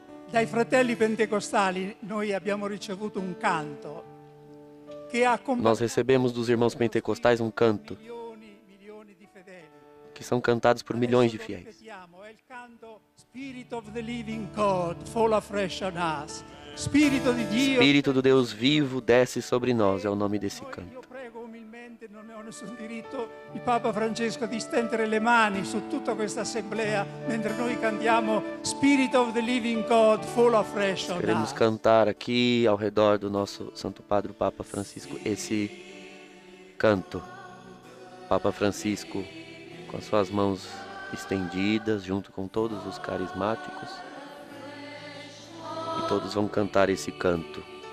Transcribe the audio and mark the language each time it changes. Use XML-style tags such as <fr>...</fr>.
<it>Dai fratelli pentecostali noi abbiamo ricevuto un canto che ha</it> <pt>Nós recebemos dos irmãos pentecostais um canto</pt> <it>milioni di fedeli.</it> <pt>que são cantados por milhões de fiéis.</pt> <en>Spirit of the living God, fall afresh on us.</en> <it>Spirito di Dio.</it> <pt>Espírito do Deus vivo, desce sobre nós, é o nome desse canto.</pt> <it>Io prego umilmente, non ho nessun diritto, il Papa Francesco di stendere le mani su tutta questa assemblea mentre noi cantiamo</it> <en>Spirit of the living God, fall afresh on</en> <pt>Queremos cantar aqui ao redor do nosso Santo Padre, o Papa Francisco, esse canto. Papa Francisco, com as suas mãos estendidas, junto com todos os carismáticos, e todos vão cantar esse canto.</pt>